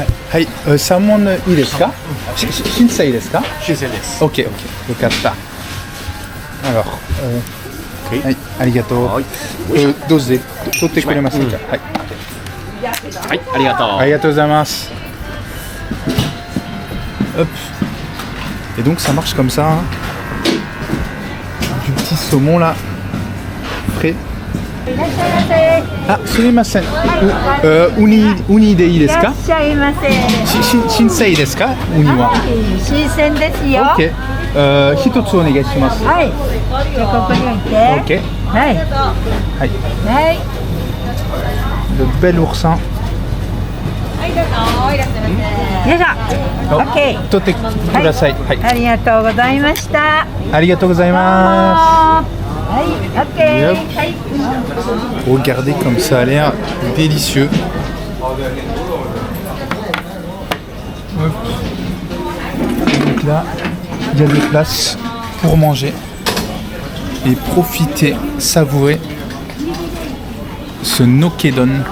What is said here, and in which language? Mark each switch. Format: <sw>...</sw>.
<ja>はい、サーモンいいですか？新鮮ですか？新鮮です。 OK、OK。よかった。 Alors、はい、ありがとう。はい、どうぞ取ってくれますか？はい。はい、ありがとう。ありがとうございます。 Hop.</ja> <fr>Et donc ça marche comme ça. Hein. Du petit saumon là, frais.</fr> <ja>あ、すみません。ウニでいいですか？いらっしゃいませ。新鮮ですか？ウニは。新鮮ですよ。 OK。 一つお願いします。はい。じゃあここに置いて。 OK。はい。はい。はい。</ja> <fr>Le bel oursin。</fr> <ja>はいどうぞ。いらっしゃいませ。よいしょ。OK。取ってください。はい。ありがとうございました。ありがとうございます。はい、OK。はい。</ja> <fr>Regardez comme ça a l'air délicieux. Hop. Donc là, il y a des places pour manger et profiter, savourer ce nokedon.</fr>